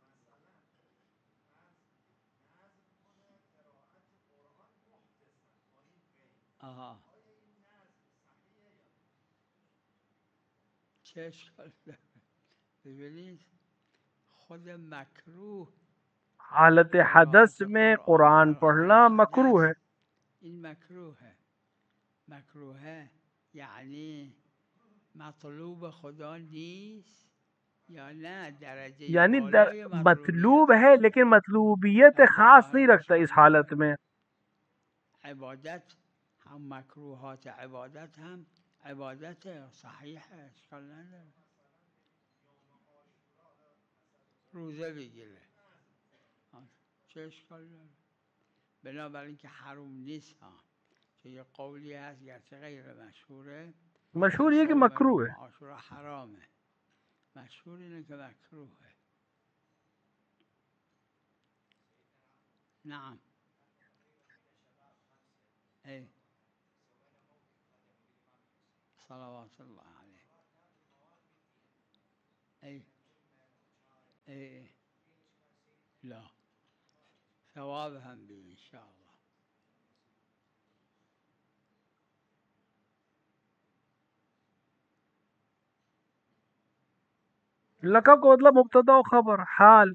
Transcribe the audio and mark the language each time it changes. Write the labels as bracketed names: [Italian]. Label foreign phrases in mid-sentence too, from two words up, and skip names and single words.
[Persian] آها. چه اشکال داره؟ ببینید خود مکروه [Hindi] حالت حدث में कुरान पढ़ना मकरूह है। [Persian] این مکروه یعنی مطلوب خدا نیست یا نه درجه [Hindi] यानी [Persian] بالای [Hindi] मतलूब है लेकिन मतलूबियत खास नहीं रखता इस हालत में। [Persian] عبادت هم مکروهات عبادت هم عبادت صحیحه، اشکال نداره. روزه بگیره چه اشکال داره؟ بنابراین که حروم نیست ها، که یه قولی هست گرچه غیر مشهوره، [Hindi] मशहूर ये कि मकरूह है। [Persian] عاشورا حرامه، مشهور اینه که مکروهه. نعم. [Arabic] ای صلوات الله علیه. [Persian] ای لا ثواب هم بی انشاءالله. [Hindi] लक़ब का मतलब मुब्तदा और खबर हाल।